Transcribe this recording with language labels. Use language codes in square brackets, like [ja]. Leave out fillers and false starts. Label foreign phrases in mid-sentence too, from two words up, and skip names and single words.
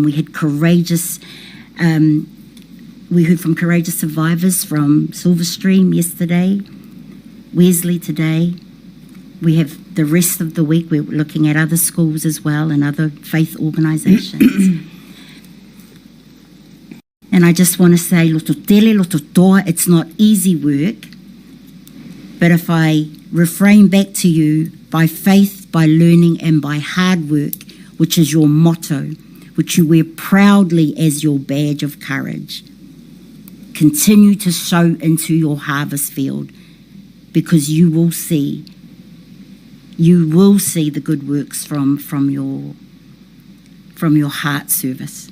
[en] We had we heard from courageous survivors from Silverstream yesterday, Wesley today. We have the rest of the week, we're looking at other schools as well and other faith organisations. And I just want to say, [sm] loto tele, loto toa, [en] it's not easy work, but if I refrain back to you, by faith, by learning and by hard work, which is your motto, which you wear proudly as your badge of courage, continue to sow into your harvest field, because you will see the good works from your heart service.